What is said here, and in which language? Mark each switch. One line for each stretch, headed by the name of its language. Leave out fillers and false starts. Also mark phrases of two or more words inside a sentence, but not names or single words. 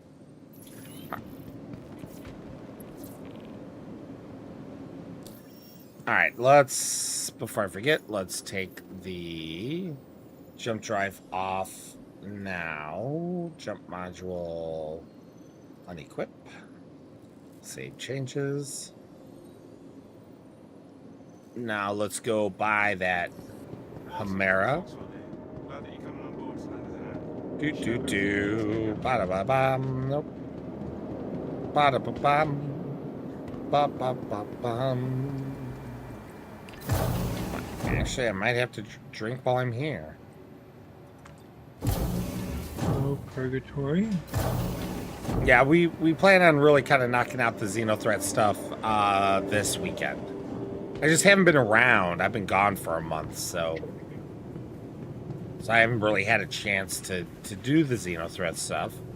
English: Alright, before I forget, let's take the jump drive off now. Jump module unequip. Save changes. Now let's go buy that Humera. Ba-da-ba-bam. Nope. Ba-da-ba-bam. Ba-ba-ba-bam. Actually, I might have to drink while I'm here. Oh, purgatory. Yeah, we plan on really kind of knocking out the Xenothreat stuff this weekend. I just haven't been around. I've been gone for a month, so I haven't really had a chance to do the Xenothreat stuff.